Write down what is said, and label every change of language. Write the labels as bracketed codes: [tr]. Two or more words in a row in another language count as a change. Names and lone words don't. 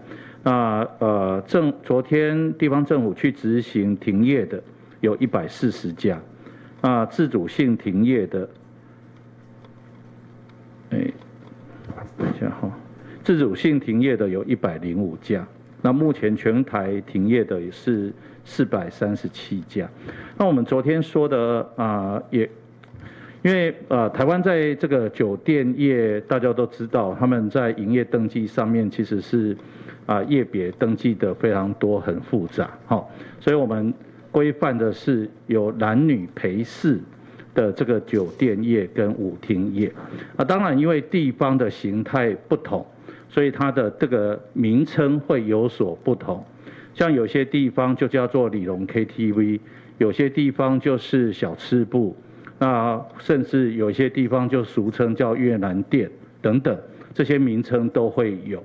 [zh] 那昨天地方政府去執行停業的有140家，那自主性停業的，等一下哈，自主性停業的有105家。那目前全台停業的也是437家。那我們昨天說的也，因為台灣在這個酒店業，大家都知道，他們在營業登記上面其實是業別登記的非常多，很複雜。所以我們規範的是有男女陪侍的這個酒店業跟舞廳業。當然因為地方的形態不同，所以它的這個名稱會有所不同，像有些地方就叫做李龍 KTV， 有些地方就是小吃部，那甚至有些地方就俗稱叫越南店等等， 这些名称都会有。